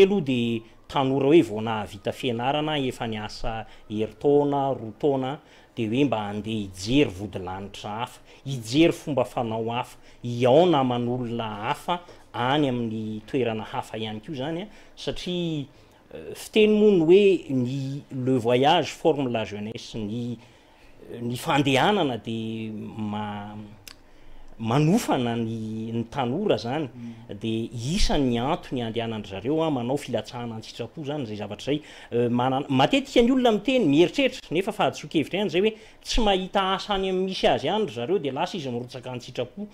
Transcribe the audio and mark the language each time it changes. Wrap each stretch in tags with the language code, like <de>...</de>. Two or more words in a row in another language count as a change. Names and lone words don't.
<mg>aloha dia tanora hoe vao nahavita fianarana efa niasa herintaona, roa taona dia hoe mba andeha hijery vodilanitra hafa, hijery fomba fanao hafa, hiaona aman'olona hafa any amin'ny toerana hafa ihany koa zany satria fiteny moa ny hoe</mg> <fr>le voyage forme la jeunesse,</fr> <mg>ny fandehanana dia manofana ny tanora zany, dia isan'ny antony andehanany zareo manao filatsahana an-tsitrapo zany zay zavatra zay. Matetika ny olona miteny mieritreritra nefa fahaditsokevitra ihany zay hoe tsy mahita asa any amin'ny misy azy ihany zareo dia lasa izy mirotsaka an-tsitrapo.</mg>